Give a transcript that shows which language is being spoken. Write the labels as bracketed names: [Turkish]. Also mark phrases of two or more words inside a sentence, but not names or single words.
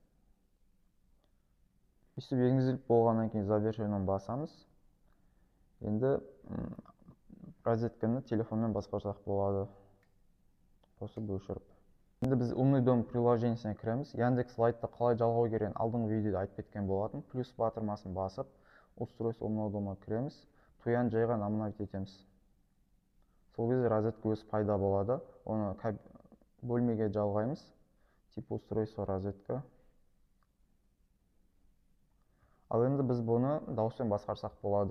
[Kazakh] Өстіп енгізіліп болғаннан кейін завершеннен басамыз. Енді розетканы телефонмен басқарсақ болады. Қосып өшіріп. Енді біз [Russian] умный дом [Kazakh] приложениесіне кіреміз. Яндекс Лайтты қалай жалғау керегін алдыңғы видеода айтып кеткен болатын. Плюс батырмасын басып, [Russian] устройство умного дома кіреміз. [Kazakh] Туяны жай ғана обновить етеміз. Сол кезде розетка өзі пайда болады. Оны бөлмеге жалғаймыз. [Russian] Тип устройство розетка. [Kazakh] Ал енді біз бұны дауыспен басқарсақ болады.